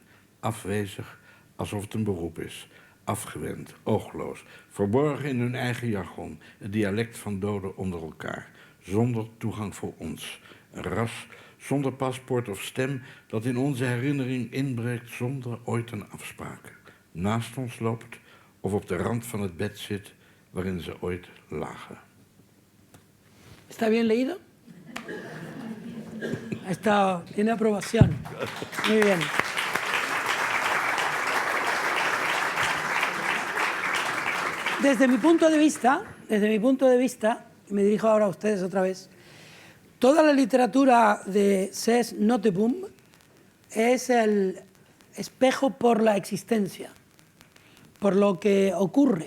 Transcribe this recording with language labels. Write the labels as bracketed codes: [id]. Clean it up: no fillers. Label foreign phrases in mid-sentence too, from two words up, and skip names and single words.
[nl] Afwezig, alsof het een beroep is. Afgewend, oogloos, verborgen in hun eigen jargon, het dialect van doden onder elkaar. Zonder toegang voor ons. Een ras zonder paspoort of stem dat in onze herinnering inbreekt zonder ooit een afspraak. Naast ons loopt of op de rand van het bed zit waarin ze ooit lagen. [es] ¿Está bien leído? Tiene aprobación. Muy bien. Desde mi punto de vista, y me dirijo ahora a ustedes otra vez, toda la literatura de Cés Notteboom es el espejo por la existencia, por lo que ocurre.